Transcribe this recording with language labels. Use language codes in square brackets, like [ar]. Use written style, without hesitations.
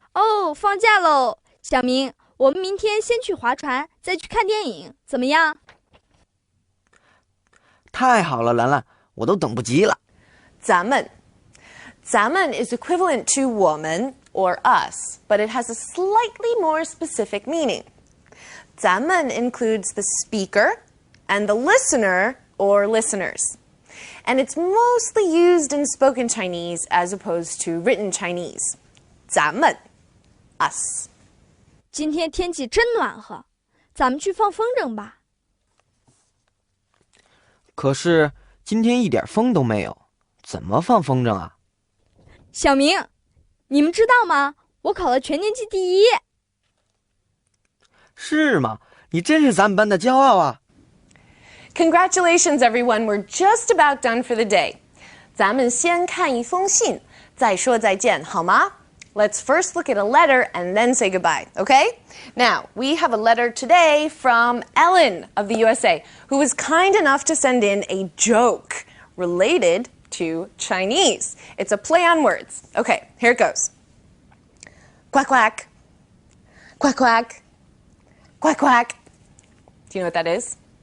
[zh] 哦，放假喽，小明，我们明天先去划船，再去看电影，怎么样？太好了，兰兰，我都等不及了。 [en] 咱们 is equivalent to 我们 or us, but it has a slightly more specific meaning. 咱们 includes the speaker and the listener or listeners. And it's mostly used in spoken Chinese as opposed to written Chinese. 咱们 us. [zh] 今天天气真暖和，咱们去放风筝吧。可是今天一点风都没有，怎么放风筝啊？小明，你们知道吗？我考了全年级第1。是吗？你真是咱们班的骄傲啊！ [en] Congratulations, everyone. We're just about done for the day. [zh] 咱们先看一封信，再说再见，好吗？ [en] Let's first look at a letter and then say goodbye, okay? Now, we have a letter today from Ellen of the USA, who was kind enough to send in a joke related to Chinese. It's a play on words. Okay, here it goes. Quack, quack. Quack, quack. Quack, quack. Do you know what that is?